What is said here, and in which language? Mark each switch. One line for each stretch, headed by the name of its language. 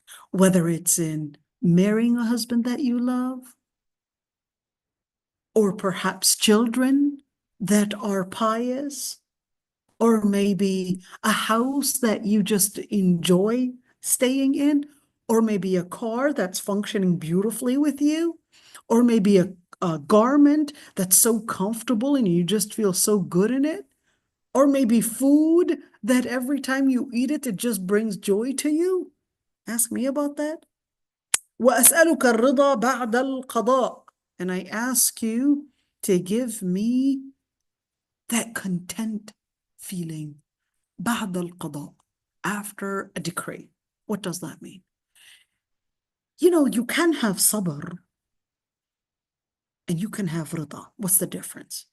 English: Whether it's in marrying a husband that you love, or perhaps children that are pious, or maybe a house that you just enjoy staying in, or maybe a car that's functioning beautifully with you, or maybe a garment that's so comfortable and you just feel so good in it, or maybe food that every time you eat it, it just brings joy to you. Ask me about that.
Arabic: وأسألك الرضا بعد القضاء.
English: And I ask you to give me that content feeling
Arabic: بعد القضاء,
English: after a decree. What does that mean? You know, you can have sabr and you can have rida. What's the difference?